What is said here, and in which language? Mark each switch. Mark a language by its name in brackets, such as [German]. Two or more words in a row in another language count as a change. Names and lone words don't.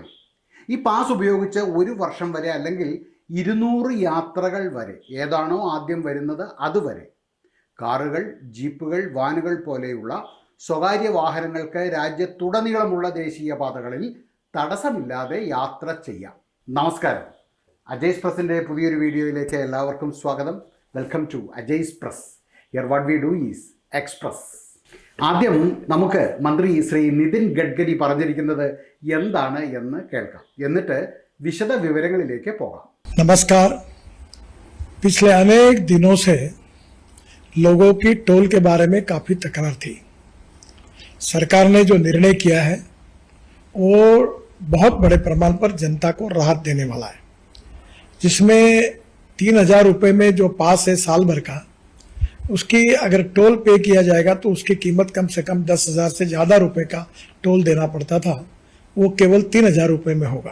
[Malayalam] ഈ പാസ് ഉപയോഗിച്ച് ഒരു വർഷം വരെ അല്ലെങ്കിൽ 200 യാത്രകൾ വരെ, ഏതാണോ ആദ്യം വരുന്നത് അതുവരെ, കാറുകൾ, ജീപ്പുകൾ, വാനുകൾ പോലെയുള്ള സ്വകാര്യ വാഹനങ്ങൾക്ക് രാജ്യത്തുടനീളമുള്ള ദേശീയപാതകളിൽ തടസ്സമില്ലാതെ യാത്ര ചെയ്യാം. നമസ്കാരം. അജയ്സ് പ്രസിൻ്റെ പുതിയൊരു വീഡിയോയിലേക്ക് എല്ലാവർക്കും സ്വാഗതം. [English] Welcome to Ajay's Press. Here what we do is express. [Malayalam] ആദ്യം നമുക്ക് മന്ത്രി ശ്രീ നിതിൻ ഗഡ്കരി പറഞ്ഞിരിക്കുന്നത് എന്താണ് എന്ന് കേൾക്കാം. എന്നിട്ട് വിശദ വിവരങ്ങളിലേക്ക് പോകാം. [Hindi] नमस्कार। पिछले अनेक दिनों से लोगों की टोल के बारे में काफ़ी तकरार थी। सरकार ने जो निर्णय किया है वो बहुत बड़े प्रमाण पर जनता को राहत देने वाला है, जिसमें 3000 रुपये में जो पास है साल भर का, उसकी अगर टोल पे किया जाएगा तो उसकी कीमत कम से कम 10,000 से ज़्यादा रुपए का टोल देना पड़ता था, वो केवल 3000 रुपये में होगा।